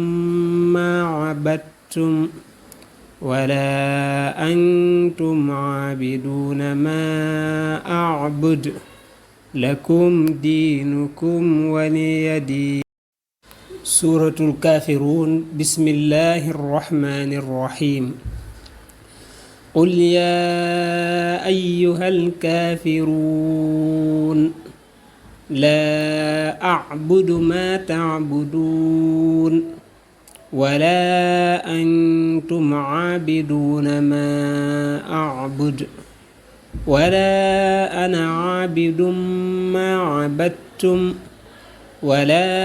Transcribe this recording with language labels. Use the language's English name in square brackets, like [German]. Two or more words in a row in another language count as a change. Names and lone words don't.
[Arabic] ما عبدتم ولا أنتم عابدون ما أعبد لكم دينكم ولي دين سورة الكافرون بسم الله الرحمن الرحيم قل يا أيها الكافرون لا أعبد ما تعبدون ولا أنتم عابدون ما أعبد ولا أنا عابد ما عبدتم ولا